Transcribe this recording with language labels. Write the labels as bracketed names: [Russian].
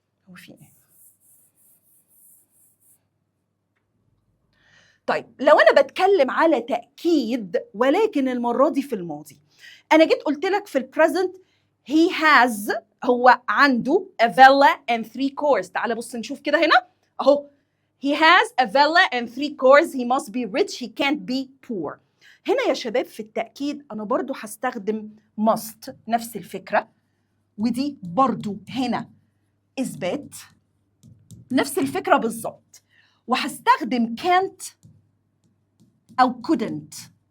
[Arabic] هو في إيه؟ طيب لو أنا بتكلم على تأكيد ولكن المرة دي في الماضي، أنا جيت قلت لك في البريزنت he has، هو عنده a villa and 3 cars. تعال بص نشوف كده هنا اهو he has a villa and 3 cars. [English] he must be rich, he can't be poor. [Arabic] هنا يا شباب في التأكيد أنا برضو هستخدم must نفس الفكرة، ودي برضو هنا إثبات نفس الفكرة بالظبط، وهستخدم can't أو couldn't.